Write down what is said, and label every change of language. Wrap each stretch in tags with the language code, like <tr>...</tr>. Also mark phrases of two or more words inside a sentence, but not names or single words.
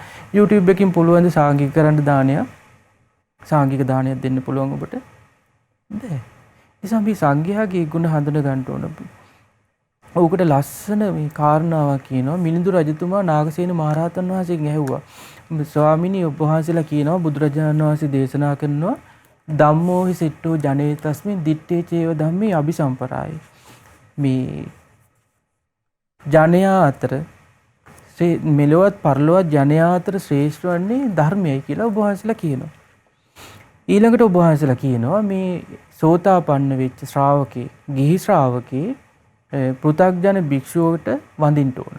<si>YouTube එකකින් පුළුවන් ද සාංගික කරන්න දානයක්? සාංගික දානයක් දෙන්න පුළුවන් ඔබට? බෑ. නිසා මේ සංඝයාගේ ගුණ හඳුන ගන්න ඕන. ඕකට ලස්සන මේ කාරණාවක් කියනවා. මිලිඳු රජතුමා නාගසේන මහරහතන් වහන්සේගෙන් ඇහුවා. ස්වාමිනී ඔබ වහන්සේලා කියනවා බුදුරජාණන් වහන්සේ දේශනා කරනවා</si> <pi>ධම්මෝ හි සිට්ඨෝ ජනේ තස්මින් දිත්තේ චේව ධම්මේ අபிසම්පරාය.</pi> <si>මේ ජනයා අතර මෙලොවත් පරලොවත් ජනයා අතර ශ්‍රේෂ්ඨ වන්නේ ධර්මයයි කියලා ඔබ වහන්සේලා කියනවා. ඊළඟට ඔබ වහන්සේලා කියනවා මේ සෝතාපන්න වෙච්ච ශ්‍රාවකේ ගිහි ශ්‍රාවකේ පෘථග්ජන භික්ෂුවට වඳින්න ඕන.</si>